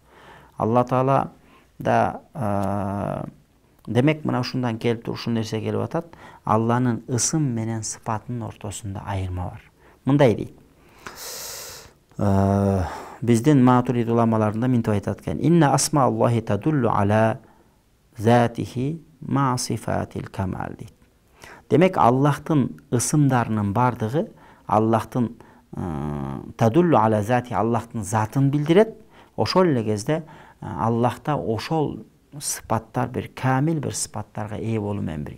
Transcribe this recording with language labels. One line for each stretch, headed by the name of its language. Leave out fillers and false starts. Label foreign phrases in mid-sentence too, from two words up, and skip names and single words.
Kyrgyz: Алла Таала да демек мына ушундан келип туруп ушул нерсе келип атат. Алланын ысым менен сыпатынын ортосунда айырма бар. Мындай дейт. Биздин матурид уламаларында мынтип айтат экен.
Arabic: إن أسماء الله تدل على ذاته مع صفات الكمال дейт.
Kyrgyz: Демек Аллахтын ысымдарынын бардыгы Аллахтын
Arabic: تدل على ذات,
Kyrgyz: Аллахтын затын билдирет. Ошол эле кезде Аллахта ошол сыпаттар бир камил бир сыпаттарга ээ болуу менен бирге.